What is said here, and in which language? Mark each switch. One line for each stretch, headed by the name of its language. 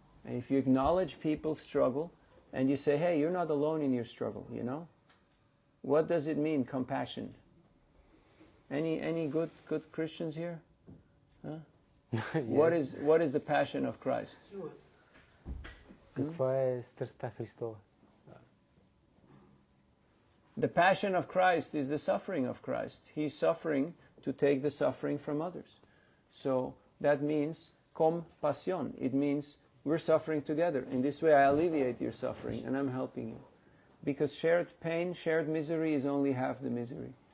English: And if you acknowledge people's struggle and you say, hey, you're not alone in your struggle, you know. What does it mean, compassion? Any good Christians here? Huh? Yes. What is the passion of Christ?
Bulgarian: Каква е страстта Христова?
English: The passion of Christ is the suffering of Christ. He's suffering to take the suffering from others. So that means compasión. It means we're suffering together. In this way I alleviate your suffering and I'm helping you. Because shared pain, shared misery is only half the misery.